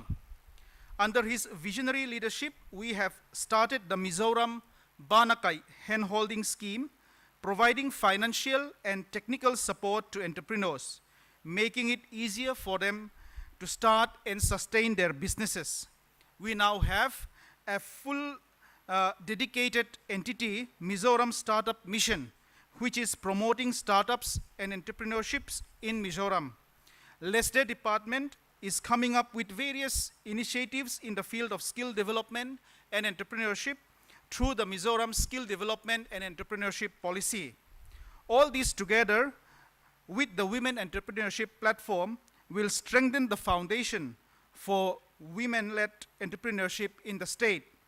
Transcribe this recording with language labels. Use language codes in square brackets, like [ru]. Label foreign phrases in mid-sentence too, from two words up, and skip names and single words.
[en] Under his visionary leadership, we have started the Mizoram Banakai hand-holding scheme, providing financial and technical support to entrepreneurs, making it easier for them to start and sustain their businesses. We now have a full dedicated entity, Mizoram Startup Mission, which is promoting startups and entrepreneurships in Mizoram. LESDE department is coming up with various initiatives in the field of skill development and entrepreneurship through the Mizoram Skill Development and Entrepreneurship Policy. All these together with the Women Entrepreneurship Platform will strengthen the foundation for women-led entrepreneurship in the state.